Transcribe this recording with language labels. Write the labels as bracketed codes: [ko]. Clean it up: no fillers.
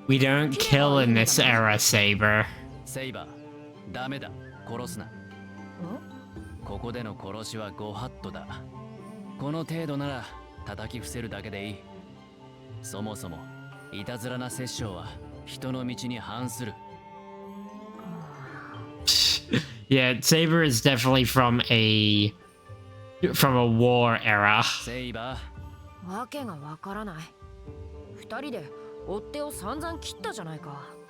[en] We don't kill in this era, Saber. [ja] セイバー、ダメだ。殺すな。ここでの殺しはご法度だ。この程度なら叩き伏せるだけでいい。そもそもいたずらな殺生は人の道に反する。 [en] Yeah, Saber is definitely from a war era. [ja] セイバー、わけがわからない。二人で追っ手を散々切ったじゃないか。